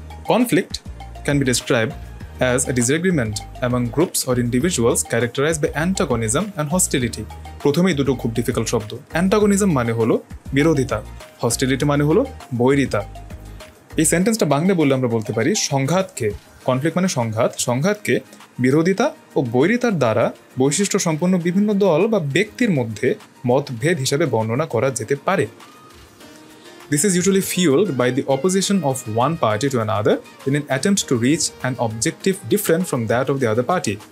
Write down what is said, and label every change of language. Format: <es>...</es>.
<en>Conflict can be described as a disagreement among groups or individuals characterized by antagonism and hostility.</en> <bn>প্রথমেই দুটো খুব difficult শব্দ। অ্যান্টাগনিজম মানে হলো বিরোধিতা, হস্টিলিটি মানে হলো বৈরিতা। এই সেন্টেন্সটা বাংলা বললে আমরা বলতে পারি সংঘাতকে, কনফ্লিক্ট মানে সংঘাতকে বিরোধিতা ও বৈরিতার দ্বারা বৈশিষ্ট্য সম্পন্ন বিভিন্ন দল বা ব্যক্তির মধ্যে মতভেদ হিসাবে বর্ণনা করা যেতে পারে।</bn> <en>This is usually fueled by the opposition of one party to another in an attempt to reach an objective different from that of the other party.</en>